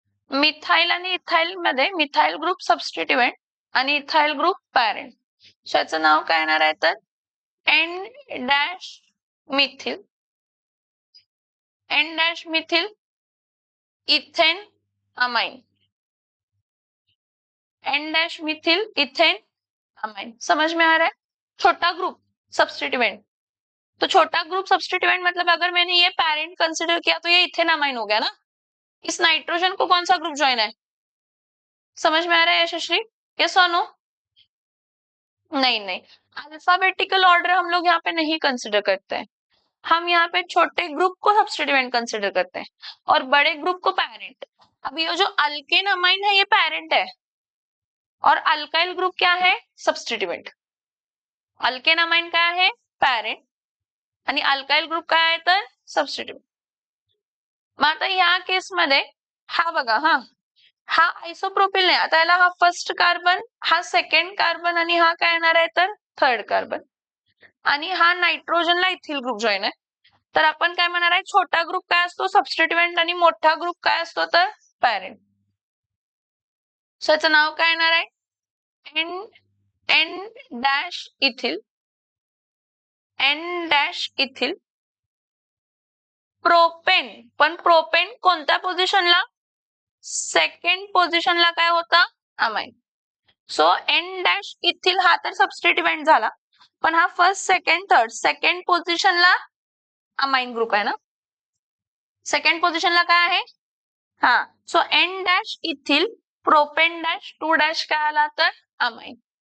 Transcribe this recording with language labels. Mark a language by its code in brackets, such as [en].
[mr] Methyl आणि ethyl मध्ये methyl group सबस्टिट्यूएंट आणि इथाइल ग्रुप पॅरेंट. सो याचं नाव काय येणार आहे तर N dash methyl N dash methyl ethane amine. [hi] N dash Mithil ethane amine. समझ में आ रहा है? छोटा ग्रुप सबस्टिट्यूएंट तो छोटा ग्रुप सब्स्टिट्यूएंट मतलब अगर मैंने ये पेरेंट कंसिडर किया तो ये इथेनामाइन हो गया ना। इस नाइट्रोजन को कौन सा ग्रुप ज्वाइन है? समझ में आ रहा है यशस्वी? यस और नो? नहीं नहीं, अल्फाबेटिकल ऑर्डर हम लोग यहाँ पे नहीं कंसिडर करते हैं। हम यहाँ पे छोटे ग्रुप को सब्स्टिट्यूएंट कंसिडर करते हैं और बड़े ग्रुप को पेरेंट। अब ये जो अल्केन अमाइन है ये पेरेंट है और अल्काइल ग्रुप क्या है? [mr] सब्स्टिट्यूएंट। अल्केन अमाइन काय आहे? पेरेंट आणि अल्काइल ग्रुप काय आहे तर सब्स्टिट्यूएंट। मग आता या केसमध्ये हा बघा, हा आयसोप्रोपिल नाही, आता याला हा फर्स्ट कार्बन, हा सेकंड कार्बन आणि हा काय येणार आहे तर थर्ड कार्बन आणि हा नायट्रोजनला इथिल ग्रुप जॉईन आहे। तर आपण काय म्हणणार आहे? छोटा ग्रुप काय असतो? सब्स्टिट्यूएंट आणि मोठा ग्रुप काय असतो तर पेरेंट। सो याचं नाव काय येणार आहे? N dash ethyl, N dash ethyl propane. पण प्रोपेन कोणत्या पोझिशनला? सेकंड पोझिशनला काय होता? Amine. So N dash ethyl हा तर सब्स्टिट्यूएंट झाला, पण हा फर्स्ट सेकंड थर्ड सेकंड पोझिशनला अमाइन ग्रुप आहे ना। सेकंड पोझिशनला काय आहे? So N dash ethyl propane dash 2 dash काय आला तर अमाइन।